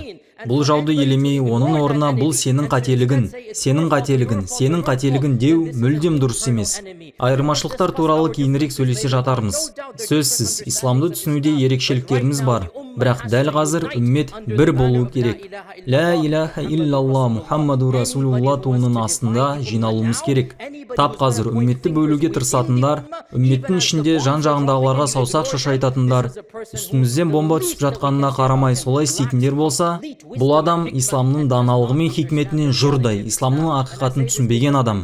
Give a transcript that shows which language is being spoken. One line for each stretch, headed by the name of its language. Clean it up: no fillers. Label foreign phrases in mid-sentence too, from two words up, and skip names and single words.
Kazakh: Бұл жауды елемей, оның орнына бұл сенің қателігін деу мүлдем дұрыс емес. Айырмашылықтар туралы кейінірек сөйлесе жатармыз. Сөзсіз, исламды түсінуде ерекшеліктеріміз бар. Бірақ дәл қазір үммет бір болу керек.
Arabic: لا إله إلا الله محمد رسول الله
Kazakh: туының астында жиналуымыз керек. Тап қазір үмметті бөлуге тырысатындар, үмметтің ішінде жан-жағындағыларға саусақ шошайтатындар, үстімізден бомба түсіп жатқанына қарамай солай істейтіндер болса, Бұл адам исламның даналығы мен хикметінен жұрдай, исламның ақиқатын түсінбеген адам.